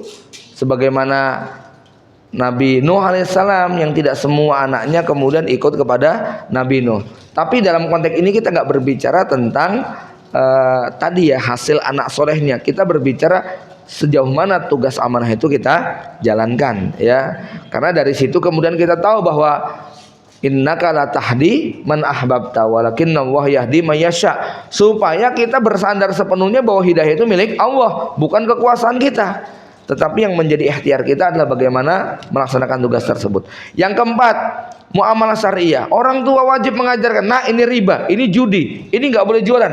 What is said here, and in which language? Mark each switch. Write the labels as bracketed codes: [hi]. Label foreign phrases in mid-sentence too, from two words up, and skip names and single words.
[id] Sebagaimana Nabi Nuh alaihissalam yang tidak semua anaknya kemudian ikut kepada Nabi Nuh. Tapi dalam konteks ini kita nggak berbicara tentang tadi ya hasil anak solehnya. Kita berbicara sejauh mana tugas amanah itu kita jalankan ya. Karena dari situ kemudian kita tahu bahwa [ar] إنك لا تهدي من أحببت ولكن الله يهدي من يشاء, [id] supaya kita bersandar sepenuhnya bahwa hidayah itu milik Allah, bukan kekuasaan kita. Tetapi yang menjadi ikhtiar kita adalah bagaimana melaksanakan tugas tersebut. Yang keempat, muamalah syariah. Orang tua wajib mengajarkan, nah ini riba, ini judi, ini nggak boleh jualan.